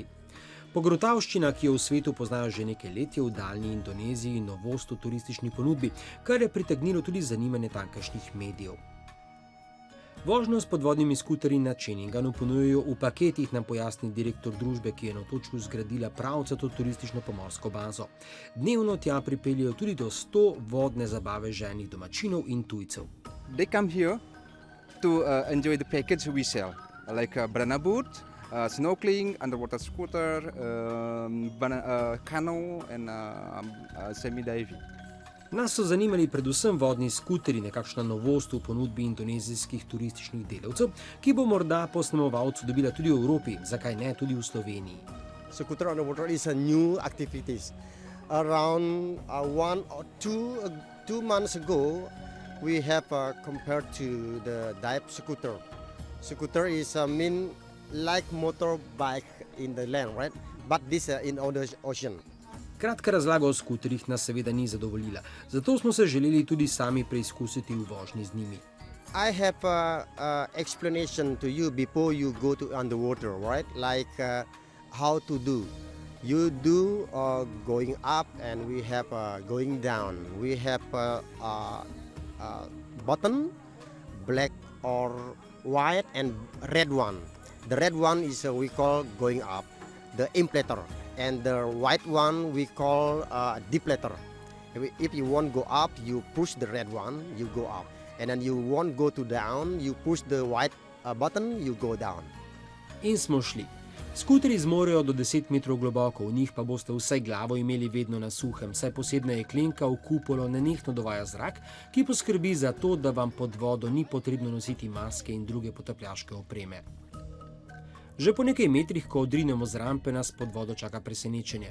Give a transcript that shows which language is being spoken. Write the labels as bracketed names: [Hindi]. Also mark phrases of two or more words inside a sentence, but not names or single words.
[Slovenian] Pogrotavščina, ki jo v svetu poznajo že nekaj let, je v daljni Indoneziji novost v turistični ponudbi, kar je pritegnilo tudi zanimanje tamkajšnjih medijev. Vožnjo s podvodnimi skuterji na Čeninganu ponujajo v paketih, nam pojasni direktor družbe, ki je na otočku zgradila pravcato turistično pomorsko bazo. Dnevno tja pripeljejo tudi do 100 vodne zabave ženih domačinov in tujcev. [English] They come here to enjoy the package we sell, like a banana boat, snorkeling, underwater scooter, canoe and semi-diving. [Slovenian] Nas so zanimali predvsem vodni skuteri, nekakšna novost v ponudbi indonezijskih turističnih delavcev, ki bo morda po snemovalcu dobila tudi v Evropi, zakaj ne tudi v Sloveniji. [English] Scooter underwater is a new activity. Around 1 or 2 months ago, we have compared to the dive scooter. Scooter is like motorbike in the land, right? But this in the ocean. [Slovenian] Kratka razlaga o skuterjih nas seveda ni zadovoljila, zato smo se želeli tudi sami preizkusiti v vožnji z njimi. [English] I have an explanation to you before you go to underwater, right? Like how to do. You do going up and we have going down. We have button, black or white and red one. The red one is we call going up, the inflator, and the white one we call deflator. If you want to go up, you push the red one, you go up, and then you want to go to down, you push the white button, you go down. [Slovenian] In smo šli. Skuterji zmorejo do 10 metrov globoko, v njih pa boste vsaj glavo imeli vedno na suhem, saj posebna jeklenka v kupolo nenehno dovaja zrak, ki poskrbi za to, da vam pod vodo ni potrebno nositi maske in druge potapljaške opreme. Že po nekaj metrih, ko odrinemo z rampe, nas pod vodo čaka presenečenje.